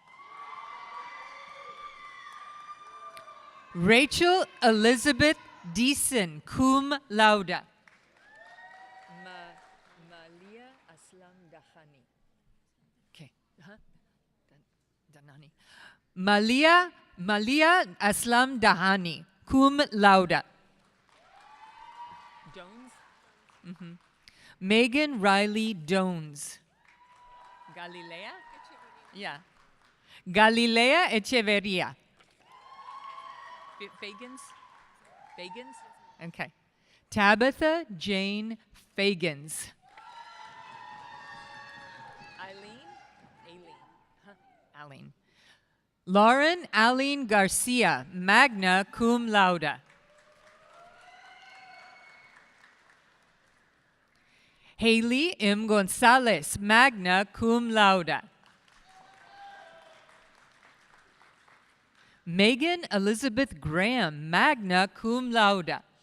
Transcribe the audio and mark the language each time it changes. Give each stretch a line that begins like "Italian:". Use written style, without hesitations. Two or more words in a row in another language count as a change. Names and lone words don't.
English: Rachel Elizabeth Deason,
Latin: cum laude.
English: Malia Aslam Dahani. Okay. Danani. Malia Aslam Dahani,
Latin: cum laude.
English: Jones? Megan Riley Jones. Galilea? Yeah. Galilea Echeverria. Fagans? Fagans? Okay. Tabitha Jane Fagans. Eileen. Lauren Aline Garcia,
Latin: magna cum laude.
English: Haley M. Gonzalez,
Latin: magna cum laude.
English: Megan Elizabeth Graham,
Latin: magna cum laude.